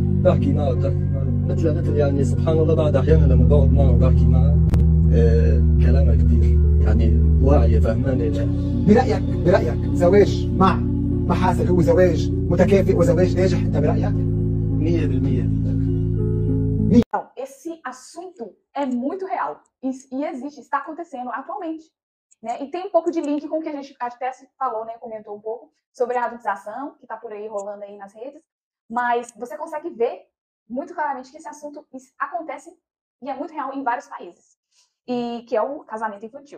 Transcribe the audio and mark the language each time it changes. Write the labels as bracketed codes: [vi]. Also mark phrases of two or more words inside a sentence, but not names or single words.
[ar] بحكي معه مثل يعني سبحان الله بعد أحيانا لما بقعد معه وبحكي معه كلامها كبير يعني واعية فهمانة. برأيك زواج مع محاسن هو زواج متكافئ وزواج ناجح أنت برأيك؟ 100%. [pt] Então, esse assunto é muito real e existe, está acontecendo atualmente, né? E tem um pouco de link com o que a gente até falou, né? Comentou um pouco sobre a adultização que está por aí rolando aí nas redes, mas você consegue ver muito claramente que esse assunto acontece e é muito real em vários países, e que é o casamento infantil.